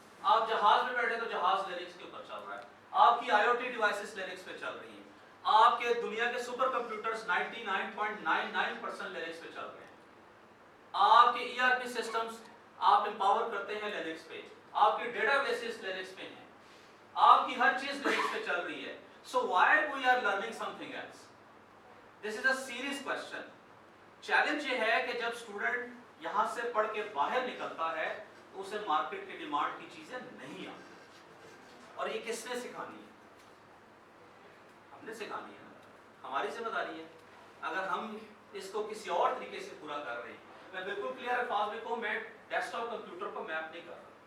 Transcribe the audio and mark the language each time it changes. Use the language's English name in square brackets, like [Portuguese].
[Urdu] آپ جہاز میں بیٹھے تو جہاز لینکس کے اوپر چل رہا ہے. آپ کی آئی او ٹی ڈیوائسز لینکس پہ چل رہی ہیں. آپ کے دنیا کے سپر کمپیوٹرز 99.99% لینکس پہ چل رہے ہیں. آپ کے ای آر پی سسٹمز آپ امپاور کرتے ہیں لینکس پہ. آپ کے ڈیٹا بیسز لینکس پہ ہیں. آپ کی ہر چیز لینکس پہ چل رہی ہے. [English] So why we are learning something else? This is a serious question. [Urdu] Challenge یہ ہے کہ جب اسٹوڈنٹ یہاں سے پڑھ کے باہر نکلتا ہے تو اسے مارکیٹ کی ڈیمانڈ کی چیزیں نہیں آتی. اور یہ کس نے سکھانی ہے؟ ہم نے سکھانی ہے نا، ہماری ذمہ داری ہے. اگر ہم اس کو کسی اور طریقے سے پورا کر رہے ہیں، میں بالکل کلیئر الفاظ میں کہوں، میں ڈیسک ٹاپ کمپیوٹر کو میپ نہیں کر رہا.